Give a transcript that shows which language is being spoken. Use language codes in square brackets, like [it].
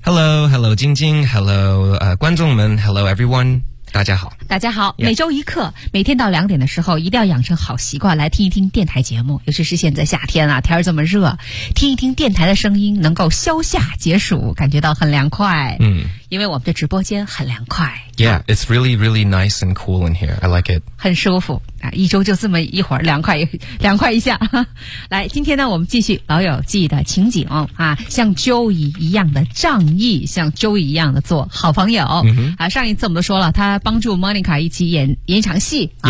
[zh] Hello 晶晶， Hello 观众们， [en] Hello everyone， [zh] 大家好、 yeah. 每周一课，每天到两点的时候一定要养成好习惯来听一听电台节目，尤其是现在夏天啊，天儿这么热，听一听电台的声音能够消夏解暑，感觉到很凉快。嗯，因为我们的直播间很凉快。 [en] Yeah, it's really, really nice and cool in here. I like it. [zh] 很舒服啊，一周就这么一会儿凉快凉快一下。来，今天呢我们继续老友记的情景啊，像 Joey 一样的仗义，像 Joey 一样的做好朋友。 Mm-hmm. 啊，上一次我们都说了，他帮助 Monica 一起演一场戏。啊、